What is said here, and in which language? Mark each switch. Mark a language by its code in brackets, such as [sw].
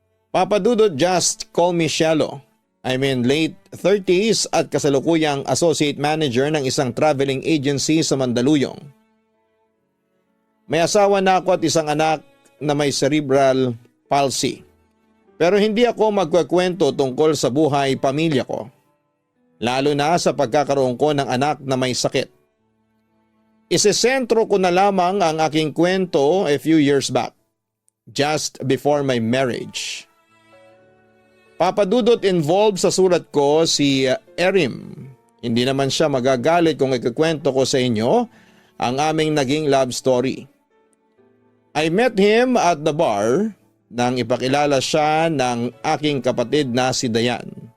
[en] Papa Dudut, just call me Shallow. I'm in late 30s [tl] at kasalukuyang associate manager ng isang traveling agency sa Mandaluyong. May asawa na ako at isang anak na may cerebral palsy. Pero hindi ako magkukwento tungkol sa buhay pamilya ko. Lalo na sa pagkakaroon ko ng anak na may sakit. Isesentro ko na lamang ang aking kwento [en] a few years back, just before my marriage. [tl] Papa Dudut, involved sa sulat ko si Erim. Hindi naman siya magagalit kung ikukwento ko sa inyo ang aming naging love story. [en] I met him at the bar [tl] nang ipakilala siya ng aking kapatid na si Dayan.